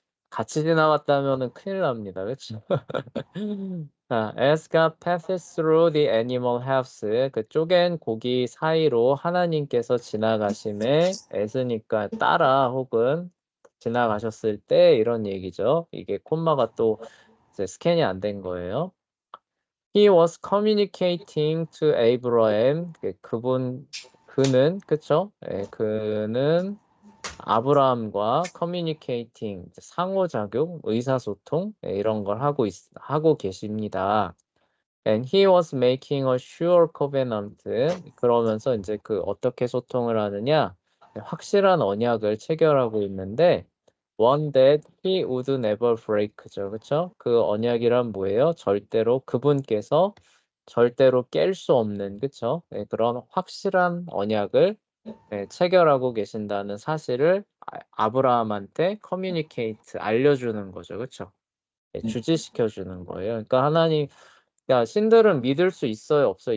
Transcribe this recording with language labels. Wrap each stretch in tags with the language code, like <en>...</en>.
<ko>같이 지나갔다면은 큰일 납니다. 그쵸? 자,</ko> <en>as God passes through the animal house,</en> <ko>그 쪼갠 고기 사이로 하나님께서 지나가심에 as니까 따라 혹은 지나가셨을 때 이런 얘기죠. 이게 콤마가 또 이제 스캔이 안 된 거예요.</ko> <en>He was communicating to Abraham.</en> <ko>그는 그쵸? 예, 그는 아브라함과 커뮤니케이팅, 상호작용, 의사소통 이런 걸 하고 계십니다.</ko> <en>And he was making a sure covenant.</en> <ko>그러면서 이제 그 어떻게 소통을 하느냐? 확실한 언약을 체결하고 있는데</ko> <en>one that he would never break</en> <ko>죠. 그렇죠? 그 언약이란 뭐예요? 그분께서 절대로 깰 수 없는 그렇죠? 네, 그런 확실한 언약을 체결하고 계신다는 사실을 아브라함한테 커뮤니케이트 알려주는 거죠. 그렇죠? 주지시켜 주는 거예요. 그러니까 하나님 야, 신들은 믿을 수 있어요, 없어요?</ko>